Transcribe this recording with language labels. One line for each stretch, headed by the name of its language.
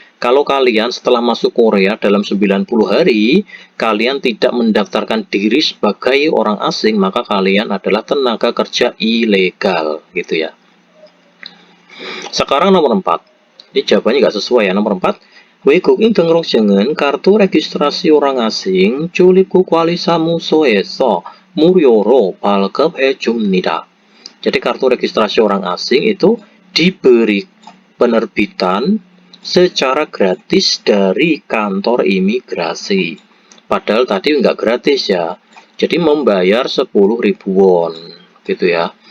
Indonesian: Kalau kalian setelah masuk Korea dalam 90 hari, kalian tidak mendaftarkan diri sebagai orang asing, maka kalian adalah tenaga kerja ilegal, gitu ya. Sekarang nomor 4. Ini jawabannya nggak sesuai ya. Nomor 4.
Korean: 외국인 등록증은
Indonesian: kartu registrasi orang asing
Korean: 출입국 관리사무소에서 무료로 발급해 줍니다.
Indonesian: Jadi kartu registrasi orang asing itu diberi penerbitan secara gratis dari kantor imigrasi. Padahal tadi nggak gratis ya. Jadi membayar 10.000 won, gitu ya.